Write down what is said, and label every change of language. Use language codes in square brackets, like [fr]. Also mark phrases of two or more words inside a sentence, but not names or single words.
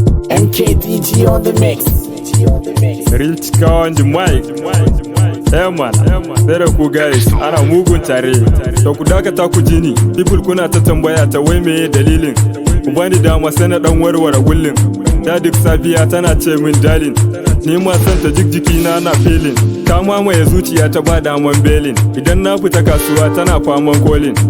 [en] M K D G on the mix. Real Chika on the mic. Eh, man. [ha] Sai da ku, guys. Ana mugun tare. To, ku dakata ku ji ni. People kuna ta tambaya ta wai meye dalilin. Ku bani dama sai na dan warware gullin. Da duk safiya tana ce min, "Darling." Ni ma san ta jik jiki na na feeling. Ta mamaye zuciya ta ba daman belin. Idan na fita kasuwa tana faman calling.